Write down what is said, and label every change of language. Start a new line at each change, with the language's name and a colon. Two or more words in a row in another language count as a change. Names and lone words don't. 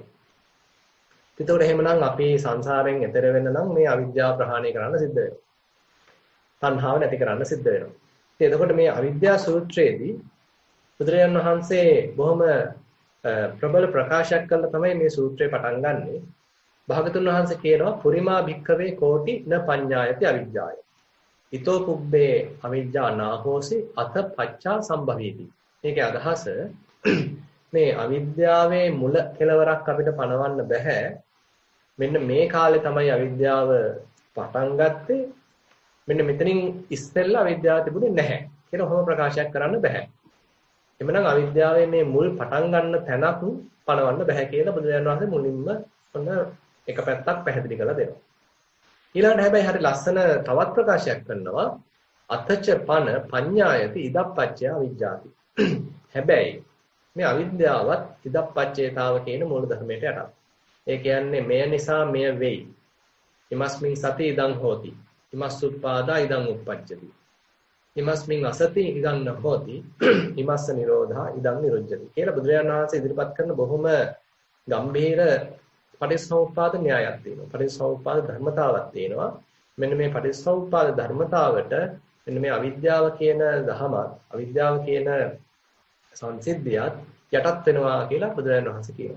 Sinhala: ඒතකොට එහෙමනම් අපි සංසාරයෙන් එතර වෙන්න නම් මේ අවිද්‍යාව ප්‍රහාණය කරන්න සිද්ධ වෙනවා. තණ්හාව නැති කරන්න සිද්ධ වෙනවා. ඉතින් එතකොට මේ අවිද්‍යා සූත්‍රයේදී බුදුරජාණන් වහන්සේ බොහොම ප්‍රබල ප්‍රකාශයක් කළා තමයි මේ සූත්‍රය පටන් ගන්නෙ. භාගතුන් වහන්සේ කියනවා
Pali: පුරිමා භික්ඛවේ කෝටි න පඤ්ඤායති අවිජ්ජාය. ඊතෝ පුබ්බේ අවිජ්ජා නාහෝසි අත පච්චා සම්භවීති.
Sinhala: මේකේ අදහස මේ අවිද්‍යාවේ මුල කෙලවරක් අපිට පණවන්න බෑ. මෙන්න මේ කාලේ තමයි අවිද්‍යාව පටන් ගත්තේ. මෙන්න මෙතනින් ඉස්සෙල්ලා අවිද්‍යාව තිබුණේ නැහැ කියලා ඔහොම ප්‍රකාශයක් කරන්න බෑ. එමනම් අවිද්‍යාවේ මේ මුල් පටන් ගන්න තැනක් පණවන්න බෑ කියලා බුදුරජාණන් වහන්සේ මුලින්ම ඔන්න එක පැත්තක් පැහැදිලි කරලා දෙනවා. ඊළඟට හැබැයි හරි ලස්සන තවත් ප්‍රකාශයක් කරනවා
Pali: අතච පන පඤ්ඤායති ඉදප්පච්චය අවිජ්ජාති.
Sinhala: හැබැයි මේ අවිද්‍යාවත් ඉදප්පච්චේතාව කියන මූල ධර්මයට යටත්. ඒ කියන්නේ මෙය නිසා මෙය වෙයි.
Pali: ඉමස්මින් සති ඉදං හෝති. ඉමස්සුප්පාදා ඉදං උප්පජ්ජති. ඉමස්මින් අසති ඉදං නහෝති. ඉමස්ස නිරෝධා ඉදං නිරුද්ධති.
Sinhala: කියලා බුදුරජාණන් වහන්සේ ඉදිරිපත් කරන බොහොම ගම්භීර පටිච්චසමුප්පාද න්‍යායක් තියෙනවා. පටිච්චසමුප්පාද ධර්මතාවක් තියෙනවා. මෙන්න මේ පටිච්චසමුප්පාද ධර්මතාවට මෙන්න මේ අවිද්‍යාව කියන දහමත් අවිද්‍යාව කියන සංසිද්ධියත් යටත් වෙනවා කියලා බුදුරජාණන් වහන්සේ කියනවා.